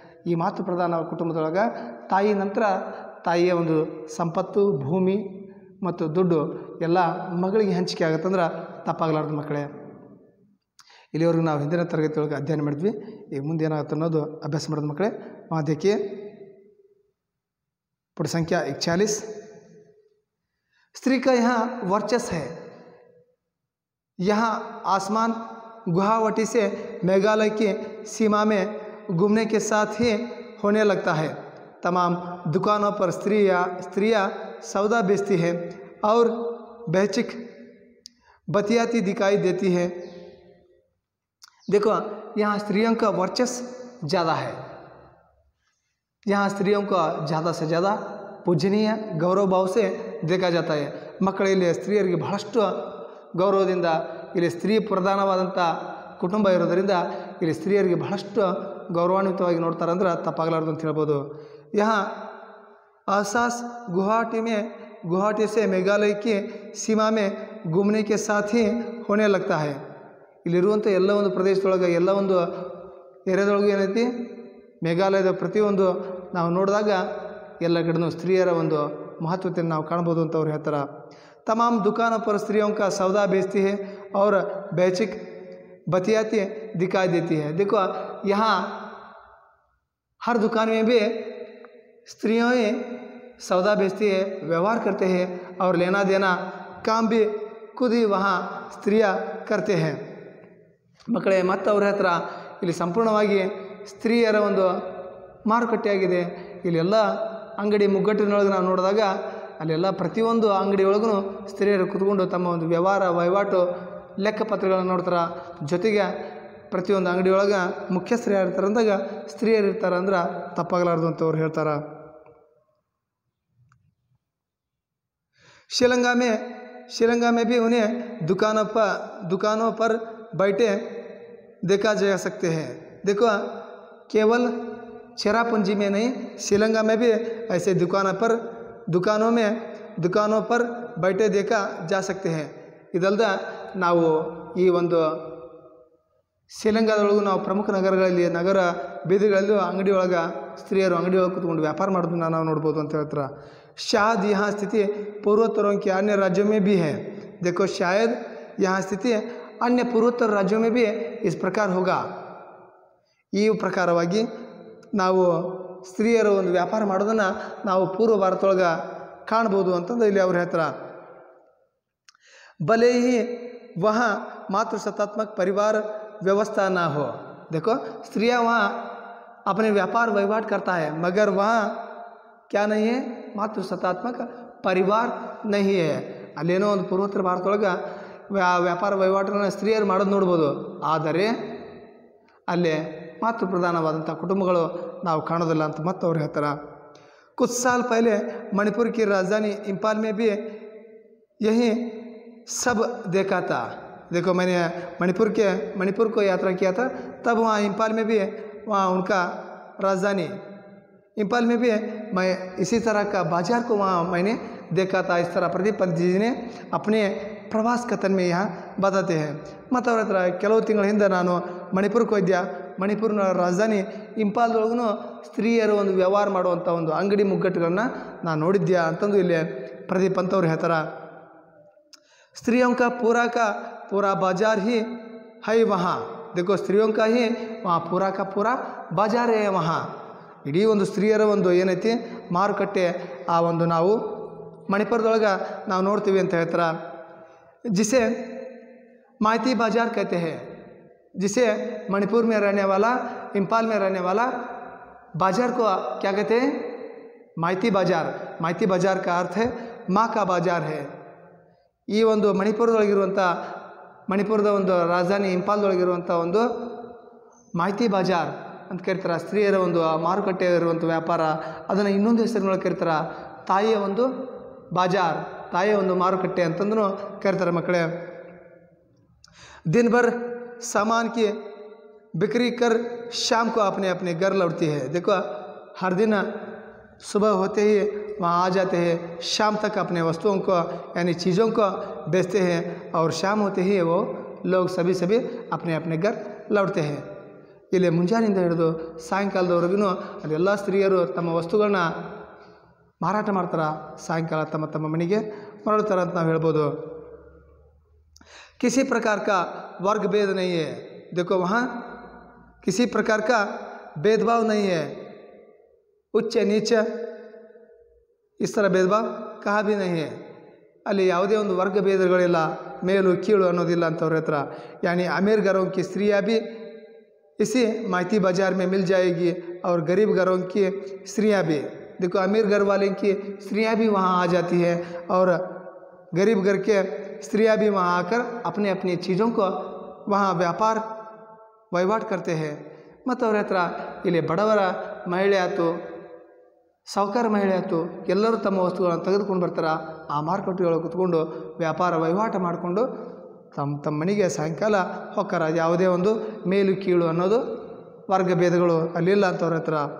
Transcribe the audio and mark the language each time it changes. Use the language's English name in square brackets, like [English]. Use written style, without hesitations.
[Kannada] ಈ ಮಾತೃಪ್ರಧಾನ ಕುಟುಂಬದೊಳಗೆ ತಾಯಿ ನಂತರ ತಾಯಿಯ ಒಂದು ಸಂಪತ್ತು, ಭೂಮಿ ಮತ್ತು ದುಡ್ಡು ಎಲ್ಲ ಮಗಳಿಗೆ ಹಂಚಿಕೆ ಆಗುತ್ತಂದ್ರೆ ತಪ್ಪಾಗಲಾರ್ದು ಮಕ್ಕಳೇ. ಇಲ್ಲಿವರೆಗೂ ನಾವು ಹಿಂದಿನ ತರಗತಿಯೊಳಗೆ ಅಧ್ಯಯನ ಮಾಡಿದ್ವಿ. ಈಗ ಮುಂದೆ ಏನಾಗುತ್ತೆ ಅನ್ನೋದು ಅಭ್ಯಾಸ ಮಾಡೋದು ಮಕ್ಕಳೇ. [Hindi] वहाँ देखिए पुट संख्या 41, स्त्री का यहाँ वर्चस्व है। यहाँ आसमान गुवाहाटी से मेघालय की सीमा में घूमने के साथ ही होने लगता है। तमाम दुकानों पर स्त्रियाँ सौदा बेचती है और बेचिक बतियाती दिखाई देती है। देखो, यहाँ स्त्रियों का वर्चस्व ज़्यादा है। यहाँ स्त्रियों का ज़्यादा से ज़्यादा पूजनीय गौरव भाव से देखा जाता है। [Kannada] ಮಕ್ಕಳು ಇಲ್ಲಿ ಸ್ತ್ರೀಯರಿಗೆ ಬಹಳಷ್ಟು ಗೌರವದಿಂದ, ಇಲ್ಲಿ ಸ್ತ್ರೀ ಪ್ರಧಾನವಾದಂಥ ಕುಟುಂಬ ಇರೋದರಿಂದ ಇಲ್ಲಿ ಸ್ತ್ರೀಯರಿಗೆ ಬಹಳಷ್ಟು ಗೌರವಾನ್ವಿತವಾಗಿ ನೋಡ್ತಾರೆ ಅಂದ್ರೆ ತಪ್ಪಾಗಲಾರ್ದು ಅಂತ ಹೇಳ್ಬೋದು. [Hindi] यहाँ आसास गुवाहाटी से मेघालय की सीमा में घूमने के साथ ही होने लगता है। [Kannada] ಇಲ್ಲಿರುವಂಥ ಎಲ್ಲ ಒಂದು ಪ್ರದೇಶದೊಳಗೆ, ಎಲ್ಲ ಒಂದು ಏರಿಯಾದೊಳಗೆ ಏನೈತಿ, ಮೇಘಾಲಯದ ಪ್ರತಿಯೊಂದು ನಾವು ನೋಡಿದಾಗ ಎಲ್ಲ ಕಡೆನೂ ಸ್ತ್ರೀಯರ ಒಂದು ಮಹತ್ವತೆಯನ್ನು ನಾವು ಕಾಣ್ಬೋದು ಅಂತ ಅವ್ರು ಹೇಳ್ತಾರೆ. [Hindi] तमाम दुकानों पर स्त्रियों का सौदा बेचती है और बेचिक बतियाती दिखाई देती है। देखो, यहाँ हर दुकान में भी स्त्रियों सौदा बेचती है, व्यवहार करते हैं और लेना देना काम भी खुद ही वहाँ स्त्रियाँ करते हैं। [Kannada] ಮಕ್ಕಳೇ, ಮತ್ತು ಅವ್ರ ಹತ್ರ ಇಲ್ಲಿ ಸಂಪೂರ್ಣವಾಗಿ ಸ್ತ್ರೀಯರ ಒಂದು ಮಾರುಕಟ್ಟೆಯಾಗಿದೆ. ಇಲ್ಲೆಲ್ಲ ಅಂಗಡಿ ಮುಗ್ಗಟ್ಟಿನೊಳಗೆ ನಾವು ನೋಡಿದಾಗ ಅಲ್ಲೆಲ್ಲ ಪ್ರತಿಯೊಂದು ಅಂಗಡಿಯೊಳಗೂ ಸ್ತ್ರೀಯರು ಕೂತ್ಕೊಂಡು ತಮ್ಮ ಒಂದು ವಹಿವಾಟು ಲೆಕ್ಕಪತ್ರಗಳನ್ನು ನೋಡ್ತಾರೆ. ಜೊತೆಗೆ ಪ್ರತಿಯೊಂದು ಅಂಗಡಿಯೊಳಗೆ ಮುಖ್ಯಸ್ಥರು ಯಾರು ಇರ್ತಾರೆ ಅಂದಾಗ ಸ್ತ್ರೀಯರು ಇರ್ತಾರೆ ಅಂದ್ರೆ ತಪ್ಪಾಗಲಾರ್ದು ಅಂತ ಅವ್ರು ಹೇಳ್ತಾರೆ. [Hindi] श्रीलंका में भी उन्हें दुकानों पर बैठे देखा जा सकते हैं। देखो, केवल चेरापूंजी में नहीं, श्रीलंका में भी ऐसे दुकानों पर बैठे देखा जा सकते हैं। [Kannada] ಇದಲ್ದ ನಾವು ಈ ಒಂದು ಶ್ರೀಲಂಕಾದೊಳಗೂ ನಾವು ಪ್ರಮುಖ ನಗರಗಳಲ್ಲಿ, ನಗರ ಬೀದಿಗಳಲ್ಲೂ ಅಂಗಡಿಯೊಳಗೆ ಸ್ತ್ರೀಯರು ಅಂಗಡಿಯೊಳಗೆ ಕೂತ್ಕೊಂಡು ವ್ಯಾಪಾರ ಮಾಡೋದನ್ನ ನಾವು ನೋಡ್ಬೋದು ಅಂತ ಹೇಳ್ತಾರೆ. [Hindi] शायद यहाँ स्थिति पूर्वोत्तरों के अन्य राज्यों में भी है। देखो, शायद यहाँ स्थिति अन्य पूर्वोत्तर राज्यों में भी इस प्रकार होगा। [Kannada] ಈ ಪ್ರಕಾರವಾಗಿ ನಾವು ಸ್ತ್ರೀಯರ ಒಂದು ವ್ಯಾಪಾರ ಮಾಡೋದನ್ನು ನಾವು ಪೂರ್ವ ಭಾರತದೊಳಗೆ ಕಾಣ್ಬೋದು ಅಂತಂದು ಇಲ್ಲಿ ಅವ್ರು ಹೇಳ್ತಾರೆ. [Hindi] भले ही वहाँ मातृसत्तात्मक परिवार व्यवस्था ना हो। देखो, स्त्रियाँ वहाँ अपने व्यापार वहिवाट करता है, मगर वहाँ क्या नहीं है, मातृसत्तात्मक परिवार नहीं है। [Kannada] ಅಲ್ಲೇನೋ ಒಂದು ಪೂರ್ವೋತ್ತರ ಭಾರತದೊಳಗೆ ವ್ಯಾಪಾರ ವಹಿವಾಟನ್ನು ಸ್ತ್ರೀಯರು ಮಾಡೋದು ನೋಡ್ಬೋದು, ಆದರೆ ಅಲ್ಲೇ ಮಾತೃಪ್ರಧಾನವಾದಂಥ ಕುಟುಂಬಗಳು ನಾವು ಕಾಣೋದಿಲ್ಲ ಅಂತ ಮತ್ತೆ ಅವ್ರು ಹೇಳ್ತಾರೆ. [Hindi] कुछ साल पहले मणिपुर की राजधानी इंफाल में भी यही सब देखा था। देखो, मैंने मणिपुर को यात्रा किया था, तब वहाँ इंफाल में भी, वहाँ उनका राजधानी इंफाल में भी मैं इसी तरह का बाजार को वहाँ मैंने देखा था। इस तरह प्रदीप पंत जी ने अपने प्रवास कथन में यहाँ बताते हैं. [Kannada] ಮತ್ತು ಅವರ ಹತ್ರ ಕೆಲವು ತಿಂಗಳ ಹಿಂದೆ ನಾನು ಮಣಿಪುರಕ್ಕೆ ಹೋಗಿದ್ದೆ. ಮಣಿಪುರಿನ ರಾಜಧಾನಿ ಇಂಫಾಲ್ದೊಳಗೂ ಸ್ತ್ರೀಯರು ಒಂದು ವ್ಯವಹಾರ ಮಾಡುವಂಥ ಒಂದು ಅಂಗಡಿ ಮುಗ್ಗಟ್ಟುಗಳನ್ನ ನಾನು ನೋಡಿದ್ಯಾ ಅಂತಂದು ಇಲ್ಲಿ ಪ್ರದೀಪ್ ಅಂತವ್ರು ಹೇಳ್ತಾರೆ. [Hindi] स्त्रियों का पूरा बाजार ही है वहाँ. देखो स्त्रियों का ही वहाँ पूरा बाजार है वहाँ. [Kannada] ಇಡೀ ಒಂದು ಸ್ತ್ರೀಯರ ಒಂದು ಏನೈತಿ ಮಾರುಕಟ್ಟೆ ಆ ಒಂದು ನಾವು ಮಣಿಪುರದೊಳಗೆ ನಾವು ನೋಡ್ತೀವಿ ಅಂತ ಹೇಳ್ತಾರೆ. [Hindi] जिसे माइती बाजार कहते हैं, जिसे मणिपुर में रहने वाला, इंफाल में रहने वाला बाजार को क्या कहते हैं? माइती बाजार. माइती बाजार का अर्थ है माँ का बाजार है. [Kannada] ಈ ಒಂದು ಮಣಿಪುರದ ಒಂದು ರಾಜಧಾನಿ ಇಂಫಾಲ್ದೊಳಗಿರುವಂಥ ಒಂದು ಮಾಹಿತಿ ಬಾಜಾರ್ ಅಂತ ಕರೀತಾರೆ. ಸ್ತ್ರೀಯರ ಒಂದು ಮಾರುಕಟ್ಟೆ ಇರುವಂಥ ವ್ಯಾಪಾರ, ಅದನ್ನು ಇನ್ನೊಂದು ಹೆಸರಿನೊಳಗೆ ಕರೀತಾರೆ ತಾಯಿಯ ಒಂದು ಬಾಜಾರ್, ತಾಯಿಯ ಒಂದು ಮಾರುಕಟ್ಟೆ ಅಂತಂದ್ರೂ ಕರೀತಾರೆ ಮಕ್ಕಳೇ. [Hindi] दिन भर सामान की बिक्री कर शाम को अपने अपने घर लौटती है. देखो हर दिन सुबह होते ही वहाँ आ जाते हैं, शाम तक अपने वस्तुओं को यानी चीज़ों को बेचते हैं और शाम होते ही वो लोग सभी अपने अपने घर लौटते हैं. [Kannada] ಇಲ್ಲಿ ಮುಂಜಾನೆಯಿಂದ ಹಿಡಿದು ಸಾಯಂಕಾಲದವರೆಗೂ ಅಲ್ಲೆಲ್ಲ ಸ್ತ್ರೀಯರು ತಮ್ಮ ವಸ್ತುಗಳನ್ನ ಮಾರಾಟ ಮಾಡ್ತಾರೆ, ಸಾಯಂಕಾಲ ತಮ್ಮ ತಮ್ಮ ಮನೆಗೆ ಮರಳುತ್ತಾರೆ ಅಂತ ನಾವು ಹೇಳ್ಬೋದು. [Hindi] किसी प्रकार का वर्ग भेद नहीं है. देखो वहाँ किसी प्रकार का भेदभाव नहीं है, उच्च नीच इस तरह भेदभाव कहाँ भी नहीं है. [Kannada] ಅಲ್ಲಿ ಯಾವುದೇ ಒಂದು ವರ್ಗ ಭೇದಗಳಿಲ್ಲ, ಮೇಲು ಕೀಳು ಅನ್ನೋದಿಲ್ಲ ಅಂತವ್ರ ಹತ್ರ. [Hindi] यानी अमीर घरों की स्त्रियाँ भी इसी माइती बाज़ार में मिल जाएगी और गरीब घरों की स्त्रियाँ भी. देखो अमीर घर वाले की स्त्रियाँ भी वहाँ आ जाती है और गरीब घर के स्त्रियाँ भी वहाँ आकर अपने अपनी चीज़ों को वहाँ व्यापार वहिवाट करते हैं. [Kannada] ಮತ್ತು ಅವ್ರ ಹತ್ರ ಇಲ್ಲಿ ಬಡವರ ಮಹಿಳೆ ಆಯಿತು, ಸಾಹುಕಾರ ಮಹಿಳೆ ಆಯಿತು, ಎಲ್ಲರೂ ತಮ್ಮ ವಸ್ತುಗಳನ್ನು ತೆಗೆದುಕೊಂಡು ಬರ್ತಾರೆ. ಆ ಮಾರುಕಟ್ಟೆಯೊಳಗೆ ಕೂತ್ಕೊಂಡು ವ್ಯಾಪಾರ ವಹಿವಾಟ ಮಾಡಿಕೊಂಡು ತಮ್ಮ ಮನೆಗೆ ಸಾಯಂಕಾಲ ಹೋಗ್ತಾರೆ. ಯಾವುದೇ ಒಂದು ಮೇಲು ಕೀಳು ಅನ್ನೋದು ವರ್ಗ ಭೇದಗಳು ಅಲ್ಲಿಲ್ಲ ಅಂತವ್ರ ಹತ್ರ.